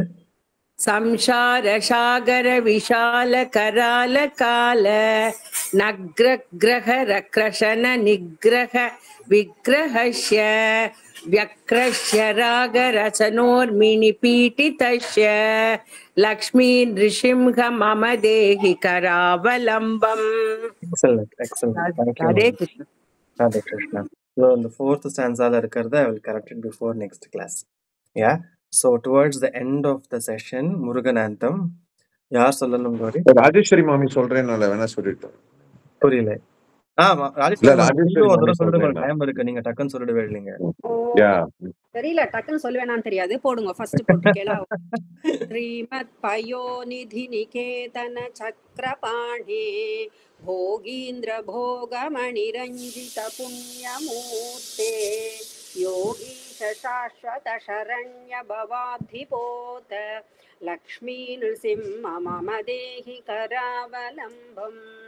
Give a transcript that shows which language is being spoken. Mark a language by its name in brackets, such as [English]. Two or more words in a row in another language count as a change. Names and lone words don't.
[Sanskrit] संसार सागर विशाल कराल काल नग्रग्रह रक्रशन निग्रह विग्रहस्य व्यक्रस्य राग रसनोर्मिणि पीठितस्य लक्ष्मी नृसिंह मम देहि करावलम्बम्. [English] Excellent. Thank you. Hare Krishna. Hare Krishna. So in the fourth stanza I will correct it before next class. Yeah. So towards the end of the session, Murugan anthem. [Tamil] யார் சொல்லணும் கோரி? ராஜேஸ்வரி மாமி சொல்றேன்னால வேணா சொல்லிட்டோம். புரியல. ராஜேஸ்வரி டைம் இருக்கு, நீங்க டக்குன்னு சொல்லிடுவே இல்லைங்க. தெரியல, டக்குன்னு சொல்லுவேனான்னு தெரியாது. போடுங்க ஃபர்ஸ்ட் போட்டுக்கலாம். [Sanskrit] श्रीमत् पयोनिधि निकेतन चक्रपाणि भोगीन्द्र भोगमणिरञ्जित पुण्यमूर्ते योगीश शाश्वत शरण्य भवाब्धिपोत लक्ष्मी नृसिंह मम देहि करावलम्बम्.